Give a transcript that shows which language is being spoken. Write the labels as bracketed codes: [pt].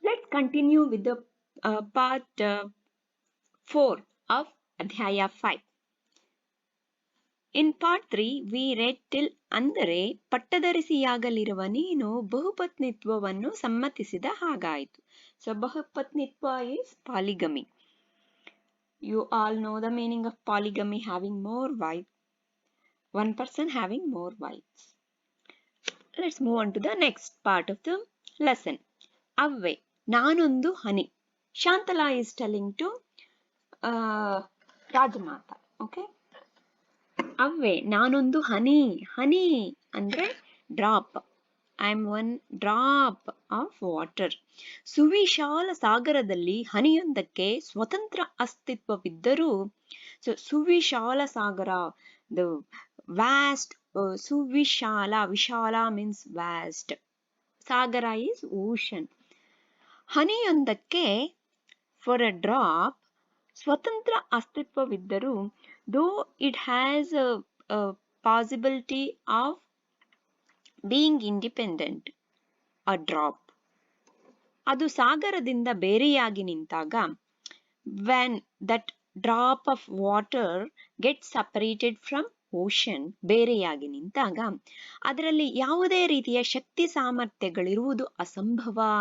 [en] continue with the part 4 of Adhyaya 5. In part 3, we read till [kn] ಅಂದರೆ ಪಟ್ಟಧರಿಸಿಯಾಗಲಿರುವ ನೀನು ಬಹುಪತ್ನಿತ್ವವನ್ನು ಸಮ್ಮತಿಸಿದ ಹಾಗಾಯಿತು. [en] So ಬಹುಪತ್ನಿತ್ವ is polygamy. You all know the meaning of polygamy, having more wives. One person having more wives. Let's move on to the next part of the lesson. Avve, [kn] ನಾನೊಂದು ಹನಿ. [en] Shantala is telling to Rajamata. Okay? [kn] ಅವ್ವೆ ನಾನೊಂದು ಹನಿ. ಹನಿ ಅಂದ್ರೆ [en] Drop. I am one drop of water. [kn] ಸುವಿಶಾಲ ಸಾಗರದಲ್ಲಿ ಹನಿಯೊಂದಕ್ಕೆ ಸ್ವತಂತ್ರ ಅಸ್ತಿತ್ವವಿದ್ದರೂ, so ಸುವಿಶಾಲ Sagara, [en] the vast, [kn] ಸುವಿಶಾಲ, ವಿಶಾಲ [en] means vast, [kn] Sagara [en] Is ocean. [kn] ಹನಿಯೊಂದಕ್ಕೆ [en] for a drop [kn] ಸ್ವತಂತ್ರ ಅಸ್ತಿತ್ವವಿದ್ದರೂ, [en] though it has a possibility of being independent, a drop, [kn] ಅದು ಸಾಗರದಿಂದ ಬೇರೆಯಾಗಿ ನಿಂತಾಗ, [en] when that drop of water gets separated from ocean, [kn] ಬೇರೆಯಾಗಿ ನಿಂತಾಗ ಅದರಲ್ಲಿ ಯಾವುದೇ ರೀತಿಯ ಶಕ್ತಿ ಸಾಮರ್ಥ್ಯಗಳಿರುವುದು ಅಸಂಭವ.